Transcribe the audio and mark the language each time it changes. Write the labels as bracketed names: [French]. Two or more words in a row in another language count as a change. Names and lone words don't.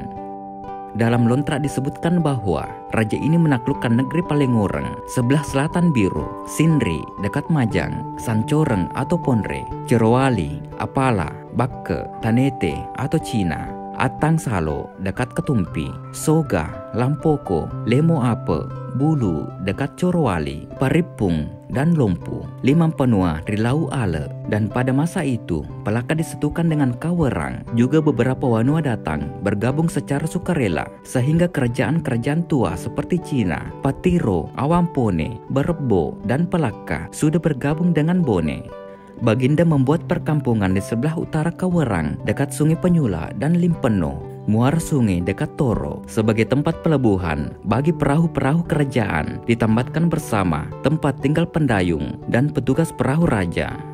[Indonesian] Dalam lontrak disebutkan bahwa raja ini menaklukkan negeri Palengoreng, sebelah selatan Biru, Sindri dekat Majang, Sancoreng atau Ponre, Cerowali, Apala, Bakke, Tanete atau Cina, Atang Salo dekat Ketumpi, Soga, Lampoko, Lemo Ape, Bulu dekat Corowali, Paripung, dan Lompu, Limampanua Rilau Ale. Dan pada masa itu, Pelaka disatukan dengan Kawerang. Juga beberapa Wanua datang bergabung secara sukarela, sehingga kerajaan-kerajaan tua seperti Cina, Patiro, Awampone, Berebo, dan Pelaka sudah bergabung dengan Bone. Baginda membuat perkampungan di sebelah utara Kawerang dekat Sungai Penyula dan Limpeno, muara sungai dekat Toro sebagai tempat pelabuhan bagi perahu-perahu kerajaan, ditambahkan bersama tempat tinggal pendayung dan petugas perahu raja.